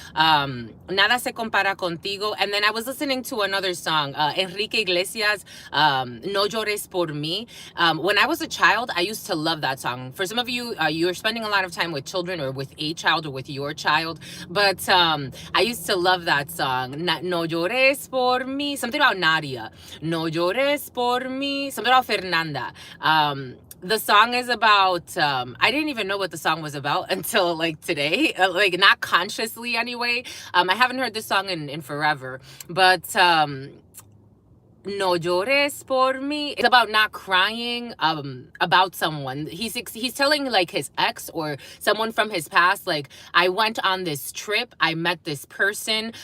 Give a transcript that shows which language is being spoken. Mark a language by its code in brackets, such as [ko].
[es] Nada se compara contigo. [en] And then I was listening to another song, Enrique Iglesias, No llores por mí. When I was a child, I used to love that song. For some of you, you're spending a lot of time with children, or with a child, or with your child, but I used to love that song. [es] No llores por mí. [en] Something about Nadia. [es] No llores por mí. [en] Something about Fernanda. The song is about, I didn't even know what the song was about until like today, like not consciously anyway. I haven't heard this song in forever, but [es] no llores por mí. [en] It's about not crying about someone. He's telling like his ex or someone from his past, like, I went on this trip, I met this person.